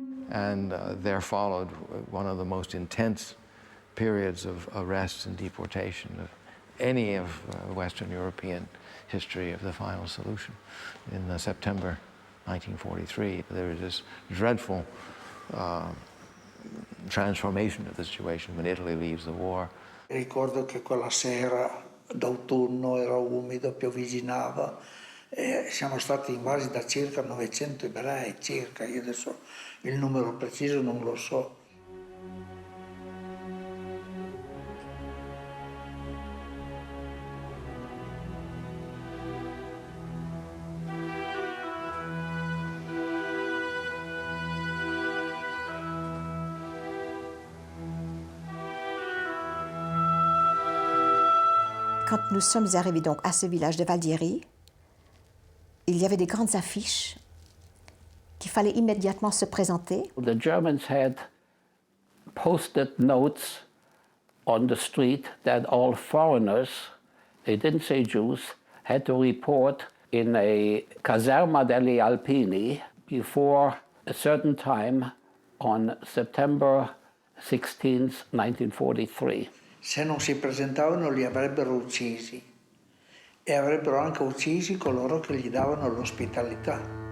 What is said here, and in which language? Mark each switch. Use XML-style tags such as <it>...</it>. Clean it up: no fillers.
<en>And there followed one of the most intense periods of arrests and deportation of any of Western European history of the final solution. In September 1943, there was this dreadful transformation of the situation when Italy leaves the war.</en> <it>Ricordo che quella sera d'autunno era umido, piovigginava e siamo stati invasi da circa 900 ebrei, circa, io adesso il numero preciso non lo so.</it> <fr>Quand nous sommes arrivés donc à ce village de Valdieri, il y avait des grandes affiches qu'il fallait immédiatement se présenter.</fr> <en>The Germans had posted notes on the street that all foreigners, they didn't say Jews, had to report in a caserma degli Alpini before a certain time on September 16th, 1943.</en> <it>Se non si presentavano li avrebbero uccisi e avrebbero anche uccisi coloro che gli davano l'ospitalità.</it>